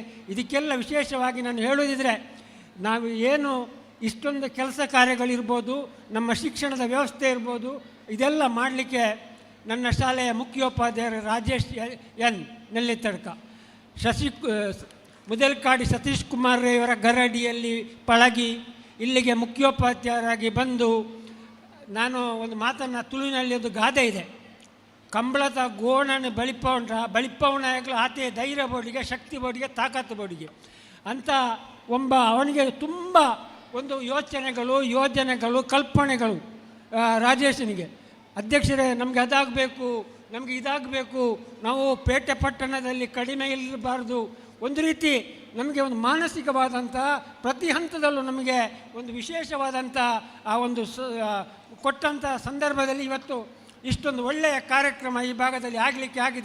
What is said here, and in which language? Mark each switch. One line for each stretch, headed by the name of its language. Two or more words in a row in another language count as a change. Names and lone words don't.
Kannada: ಇದಕ್ಕೆಲ್ಲ ವಿಶೇಷವಾಗಿ ನಾನು ಹೇಳುವುದಿದ್ರೆ, ನಾವು ಏನು ಇಷ್ಟೊಂದು ಕೆಲಸ ಕಾರ್ಯಗಳಿರ್ಬೋದು, ನಮ್ಮ ಶಿಕ್ಷಣದ ವ್ಯವಸ್ಥೆ ಇರ್ಬೋದು, ಇದೆಲ್ಲ ಮಾಡಲಿಕ್ಕೆ ನನ್ನ ಶಾಲೆಯ ಮುಖ್ಯೋಪಾಧ್ಯಾಯರು ರಾಜೇಶ್ ಎನ್ ನೆಲ್ಲಿತಡ್ಕ, ಮುದಲ್ಕಾಡಿ ಸತೀಶ್ ಕುಮಾರ್ ಇವರ ಗರಡಿಯಲ್ಲಿ ಪಳಗಿ ಇಲ್ಲಿಗೆ ಮುಖ್ಯೋಪಾಧ್ಯಾಯರಾಗಿ ಬಂದು, ನಾನು ಒಂದು ಮಾತನ್ನು ತುಳುವಿನಲ್ಲಿ ಒಂದು ಗಾದೆ ಇದೆ,
Tulu: ಕಂಬಳದ ಗೋಣನ ಬಳಿಪವನಾಗಲು ಆತೆ ಧೈರ್ಯ ಬೋಡಿಗೆ, ಶಕ್ತಿ ಬೋಡಿಗೆ, ತಾಕತ್ತು ಬೋಡಿಗೆ
Kannada: ಅಂತ ಅವನಿಗೆ ತುಂಬ ಒಂದು ಯೋಜನೆಗಳು ಕಲ್ಪನೆಗಳು. ರಾಜೇಶನಿಗೆ ಅಧ್ಯಕ್ಷರೇ, ನಮಗೆ ಅದಾಗಬೇಕು, ನಮಗೆ ಇದಾಗಬೇಕು, ನಾವು ಪೇಟೆ ಪಟ್ಟಣದಲ್ಲಿ ಕಡಿಮೆ ಇರಬಾರ್ದು, ಒಂದು ರೀತಿ ನಮಗೆ ಒಂದು ಮಾನಸಿಕವಾದಂಥ ಪ್ರತಿ ಹಂತದಲ್ಲೂ ನಮಗೆ ಒಂದು ವಿಶೇಷವಾದಂಥ ಆ ಒಂದು ಕೊಟ್ಟಂಥ ಸಂದರ್ಭದಲ್ಲಿ ಇವತ್ತು ಇಷ್ಟೊಂದು ಒಳ್ಳೆಯ ಕಾರ್ಯಕ್ರಮ ಈ ಭಾಗದಲ್ಲಿ ಆಗಲಿಕ್ಕೆ ಆಗಿದೆ.